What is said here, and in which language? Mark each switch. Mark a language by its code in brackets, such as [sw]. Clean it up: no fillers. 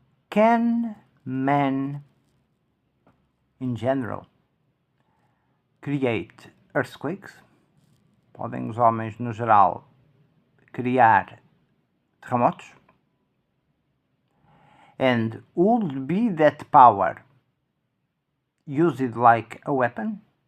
[en] Can man, in general, create earthquakes? [pt] Podem os homens, no geral, criar terremotos? [en] And would be that power used like a weapon?